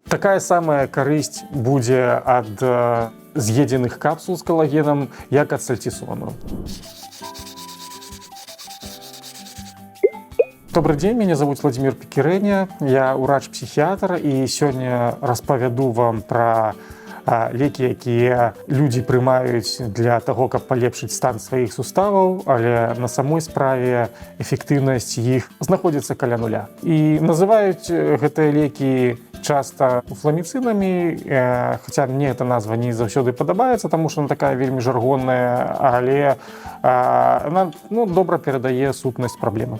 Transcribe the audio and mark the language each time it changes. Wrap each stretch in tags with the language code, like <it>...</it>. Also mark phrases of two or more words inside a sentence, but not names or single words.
<be>Такая самая карысць будзе ад з'едзеных капсул з калагенам, як ад сальцісону.</be> <ru>Добрый день, меня зовут</ru> <be>Владимир Пекирэня, я урач-психіятр, і сёння распавяду вам пра лекі, якія людзі прымаюць для таго, каб палепшыць стан сваіх суставаў, але на самой справе эфектыўнасць іх знаходзіцца каля нуля. І называюць гэтыя лекі часта фламіцынамі, хаця мне эта назва не заўсёды падабаецца, таму што она такая вельмі жаргонная, але она добра перадае сутнасць праблемы.</be>